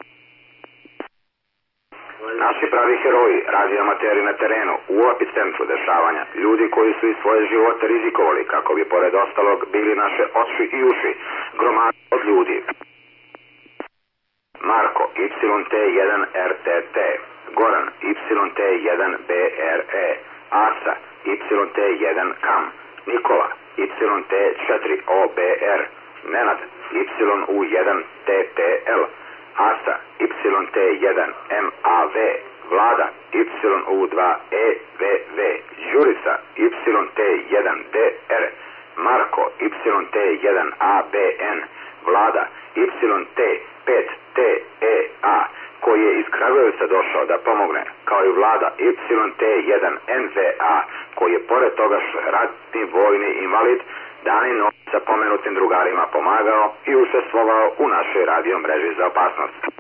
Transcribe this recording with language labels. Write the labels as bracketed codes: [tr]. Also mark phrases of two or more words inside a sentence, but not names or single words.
[sr] Naši pravi heroji, radioamateri na terenu, u epicentru dešavanja, ljudi koji su i svoje živote rizikovali kako bi pored ostalog bili naše oči i uši, gromada od ljudi. Marko YT1RTT, Goran YT1BRE, Asa YT1KAM, Nikola, YT4OBR, Nenad, YU1TPL, Asa, YT1MAV, Vlada, YU2EVV, Đurica, YT1DR, Marko, YT1ABN, Vlada, YT5TEA, koji je iz Kragujevca došao da pomogne, kao i Vlada YT1NVA, koji je pored toga što je ratni vojni invalid, dan i noć sa pomenutim drugarima pomagao i učestvovao u našoj radio mreži za opasnost.